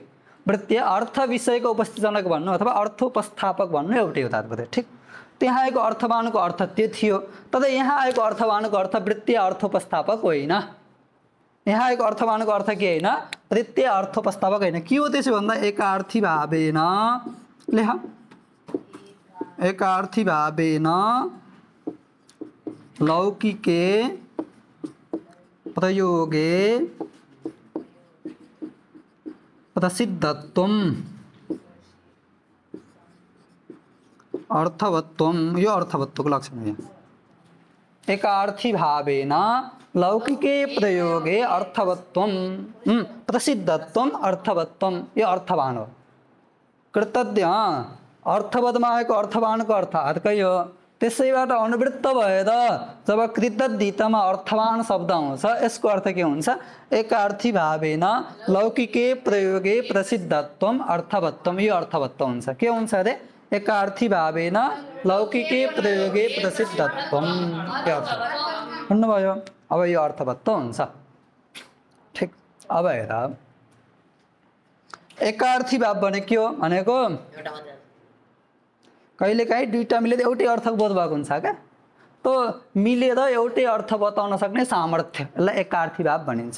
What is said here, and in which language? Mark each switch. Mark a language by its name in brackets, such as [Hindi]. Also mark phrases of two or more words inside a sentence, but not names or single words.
[Nepali] वृत्तीय अर्थ विषयको उपस्थितजनक भन्नु अथवा अर्थोपस्थापक भन्नु एउटै हो तात्पर्य। ठिक, त्यहाँ आएको अर्थवानको अर्थ त्यो थियो। तर यहाँ आएको अर्थवानको अर्थ वृत्तीय अर्थोपस्थापक होइन। यहाँ आएको अर्थवानको अर्थ के होइन? वृत्तीय अर्थोपस्थापक होइन। के हो त्यसो भन्दा [Sanskrit] एकार्थी भावेन, [Nepali] लेख, [Sanskrit] एकार्थी भावेन लौकिके प्रयोगे प्रसिद्धत्वम अर्थवत्वम, [Nepali] यो अर्थवत्वको लक्षण हो। [Sanskrit] एकार्थी भावेन लौकिके प्रयोगे अर्थवत्वम प्रसिद्धत्वम अर्थवत्वम, [Nepali] यो अर्थवान हो। कृतज्ञ अर्थवतमा आएको अर्थवानको अर्थ अर्कै हो। त्यसैबाट अनुवृत्त भएर जब कृतद्धितमा अर्थवान शब्द आउँछ यसको अर्थ के हुन्छ? [Sanskrit] एकार्थी भावेन लौकिके प्रयोगे प्रसिद्धत्वम अर्थवत्वम, [Nepali] यो अर्थवत्व हुन्छ। के हुन्छ अरे? [Sanskrit] एकार्थी भावेन लौकिके प्रयोगे प्रसिद्धत्वम, [Nepali] यो अर्थ भन्नुभयो। अब यो अर्थवत्व हुन्छ। ठिक, अब हेर, एकार्थी भाव भने के हो भनेको? कहिलेकाहीँ दुईवटा मिलेर एउटै अर्थ बोध भएको हुन्छ क्या। तो मिलेर एउटै अर्थ बताउन सक्ने सामर्थ्य, यसलाई एकार्थी भाव भनिन्छ।